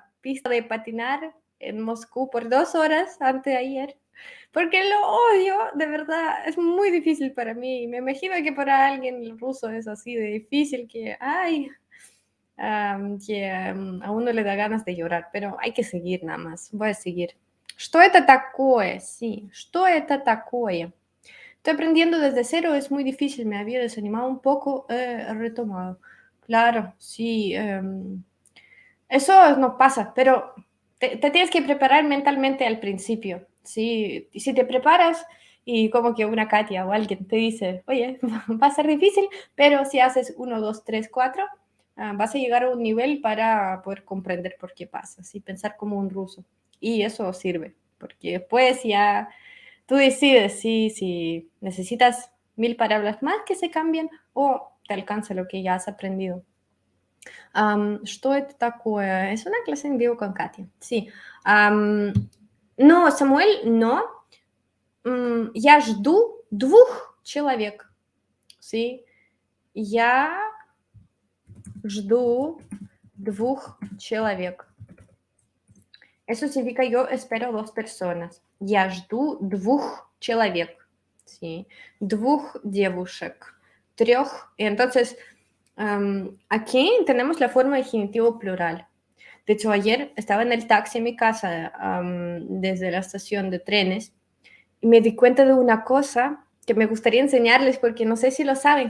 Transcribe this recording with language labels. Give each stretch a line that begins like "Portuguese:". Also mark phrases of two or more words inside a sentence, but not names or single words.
Spanish: Pista de patinar en Moscú por 2 horas antes de ayer, porque lo odio, de verdad, es muy difícil para mí. Me imagino que para alguien el ruso es así de difícil que, ay, A uno le da ganas de llorar, pero hay que seguir nada más. Voy a seguir.
Russian: Что это такое? Sí, что это такое?
Spanish: Estoy aprendiendo desde cero, es muy difícil, me había desanimado un poco, retomado. Claro, sí, eso no pasa, pero te tienes que preparar mentalmente al principio, ¿sí? Y si te preparas y como que una Katia o alguien te dice, oye, va a ser difícil, pero si haces 1, 2, 3, 4, vas a llegar a un nivel para poder comprender por qué pasa, ¿sí? Pensar como un ruso. Y eso sirve, porque después ya tú decides si necesitas 1000 palabras más que se cambien o te alcanza lo que ya has aprendido.
Russian: Что это такое?
Spanish: Es una clase en vivo con Katia. Sí. No, Samuel, no.
Russian: Я жду 2 человек. Sí. Я жду 2 человек.
Spanish: Eso significa yo espero 2 personas.
Russian: Я жду 2 человек. Sí. 2 девушек. 3.
Spanish: Entonces, aquí tenemos la forma de genitivo plural. De hecho, ayer estaba en el taxi en mi casa desde la estación de trenes y me di cuenta de una cosa que me gustaría enseñarles porque no sé si lo saben.